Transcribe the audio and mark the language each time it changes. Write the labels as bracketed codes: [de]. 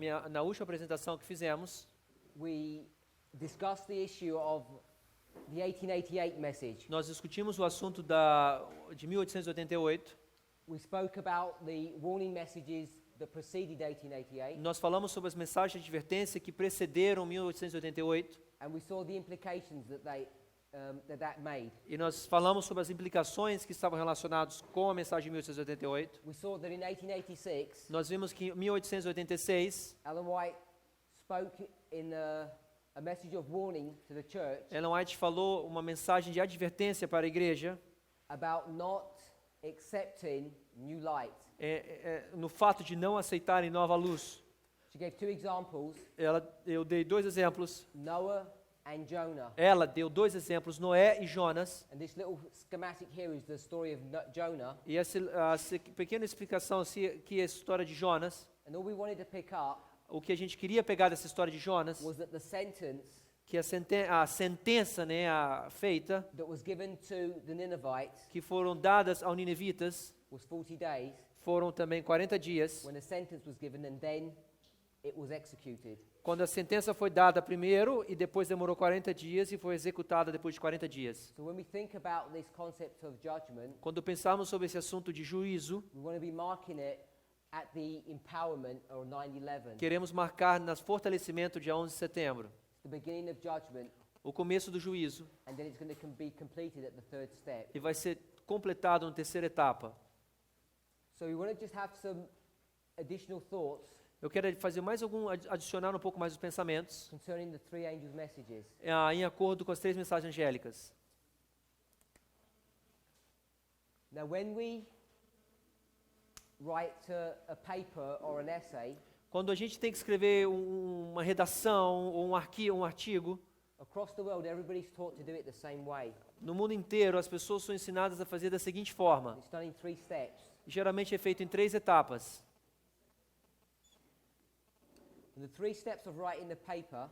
[pt] Na última apresentação que fizemos, [en] we discussed the issue of the 1888 message. [pt] nós discutimos o assunto de 1888. [en] We spoke about the warning messages that preceded 1888, [pt] Nós falamos sobre as mensagens de advertência que precederam 1888. [en] and we saw the implications that made. [pt] E nós falamos sobre as implicações que estavam relacionadas com a mensagem de 1888. [en] We saw that in 1886, [pt] Nós vimos que em 1886, [en] Ellen White spoke in a message of warning to the church [pt] Ellen White falou uma mensagem de advertência para a igreja [en] about not accepting new light. [pt] no fato de não aceitarem nova luz. [en] She gave two examples, [pt] Eu dei dois exemplos. [en] Noah and Jonah. [pt] Ela deu dois exemplos, Noé e Jonas. [en] And this little schematic here is the story of Jonah. [pt] E essa pequena explicação aqui é a história de Jonas. [en] And all we wanted to pick up [pt] O que a gente queria pegar dessa história de Jonas, [en] was that the sentence [pt] que a sentença, né, feita, [en] that was given to the Ninevites [pt] que foram dadas aos ninivitas, [en] was 40 days, [pt] foram também 40 dias. [en] when a sentence was given and then it was executed. [pt] Quando a sentença foi dada primeiro e depois demorou 40 dias e foi executada depois de 40 dias. [en] So when we think about this concept of judgment, [pt] Quando pensamos sobre esse assunto de juízo, [en] we want to be marking it at the empowerment or 9/11, [pt] queremos marcar no fortalecimento dia 11 de setembro, [en] the beginning of judgment, [pt] o começo do juízo, [en] and then it's going to be completed at the third step. [pt] e vai ser completado na terceira etapa. [en] So we want to just have some additional thoughts [pt] Eu quero adicionar um pouco mais os pensamentos, [en] concerning the three angels' messages. [pt] em acordo com as três mensagens angélicas. [en] Now, when we write a paper or an essay, [pt] Quando a gente tem que escrever uma redação ou um artigo, [en] across the world, everybody's taught to do it the same way. [pt] no mundo inteiro as pessoas são ensinadas a fazer da seguinte forma. [en] It's done in 3 steps. [pt] Geralmente é feito em 3 etapas. [en] And the 3 steps of writing the paper